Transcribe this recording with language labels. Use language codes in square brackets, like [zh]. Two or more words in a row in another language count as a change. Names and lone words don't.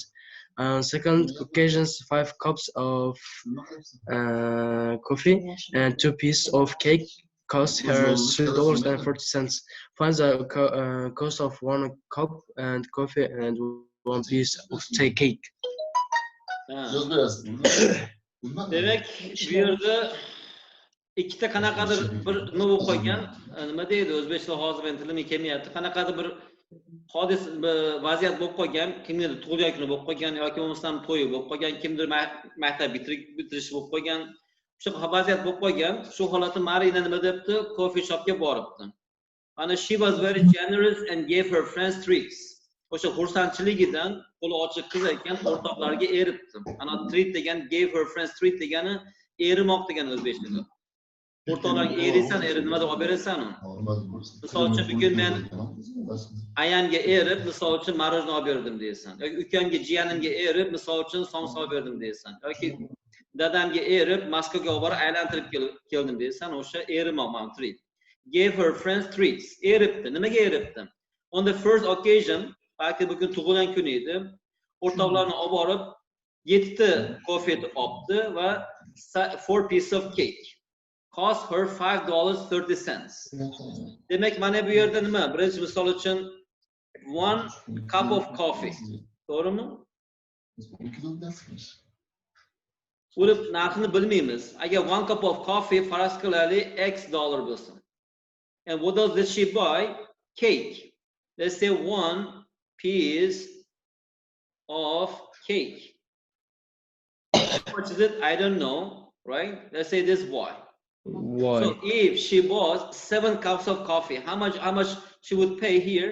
[en] On second occasions, 5 cups of coffee and 2 pieces of cake cost her $3.40. Find the cost of 1 cup and coffee and 1 piece of cake. [uz] Demek bu yerda ikkita qanaqadir bir nima bo'lib qolgan, nima deydi o'zbekcha hozir men tilimga kelmayapti. Qanaqadir bir hodis vaziyat bo'lib qolgan, kimnidir tug'ilgan kuni bo'lib qolgan yoki bo'lmasam to'yi bo'lib qolgan, kimdir maktab bitirish bo'lib qolgan. Shu vaziyat bo'lib qolgan. Shu holatda Marina nima debdi? [en] Coffee shopga [uz] boribdi. [en] Ana she was very generous and gave her friends treats. [uz] O'sha xursandchiligidan qo'li ochiq qiz ekan, o'rtoqlarga eribdi. Ana treat degan [en] gave her friends treat [uz] degani erimoq degan o'zbekchada. O'rtoqlarga eriysan, nima deb olib berasan uni. Misol uchun bugun men ayamga erib, misol uchun marojna olib berdim deysan. Yoki ukamga, jiyanimga erib, misol uchun somsa olib berdim deysan. Yoki dadamga erib, Moskvaga olib borib aylantirib keldim deysan. O'sha erimoq mana treat. [en] Gave her friends treats. [uz] Eribdi. Nimaga eribdi? [en] On the first occasion, [uz] balki bugun tug'ilgan kun edi, o'rtoqlarni olib borib 7 ta kofe olibdi va [en] 4 pieces of cake. Cost her $5.30. [uz] Demek mana bu yerda nima? Birinchi misol uchun [en] 1 cup of coffee. [uz] To'g'rimi? Uni narxini bilmaymiz. Agar [en] 1 cup of coffee [uz] faraz qilaylik $X bo'lsa. [en] And what does she buy? Cake. Let's say 1 piece of cake. How much is it? I don't know, right? Let's say this Y. Why? So if she bought 7 cups of coffee, how much she would pay here?